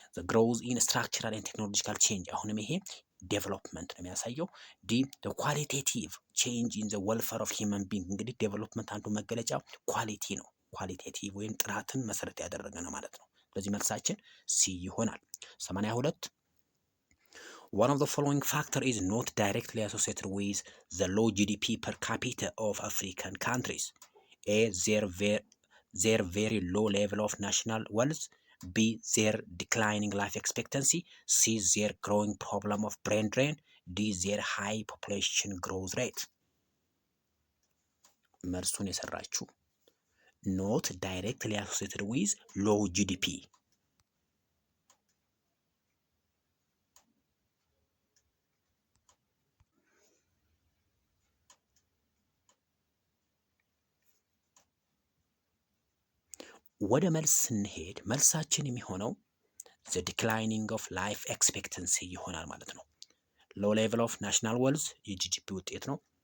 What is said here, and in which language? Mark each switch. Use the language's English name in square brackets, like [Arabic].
[English] ግሮዝ ኢን ስትራክቸራል ኤንድ ቴክኖሎጂካል ቼንጅ [Amharic] አሁንም ይሄ ዴቨሎፕመንት ነው የሚያሳየው። [English] ዲ ኳሊቴቲቭ ቼንጅ ኢን ዘ ዌልፌር ኦፍ ሂውመን ቢንግ [Amharic] እንግዲህ ዴቨሎፕመንት አንዱ መገለጫ ኳሊቲ ነው። ኳሊቴቲቭ ወይም ጥራትን መሰረት ያደረገ ነው ማለት ነው። ስለዚህ መልሳችን ሲ ይሆናል። [English] 82 One of the following factors is not directly associated with the low GDP per capita of African countries. A. Their very low level of national wealth. B. Their declining life expectancy. C. Their growing problem of brain drain. D. Their high population growth rate. [Amharic] መልሱን የሰራችሁ [English] not directly associated with low GDP [Amharic] ወደ መልስ ስንሄድ መልሳችን የሚሆነው [English] the declining of life expectancy [Amharic] ይሆናል ማለት ነው። [English] low level of national wealth [Amharic] የጂዲፒ ውጤት ነው።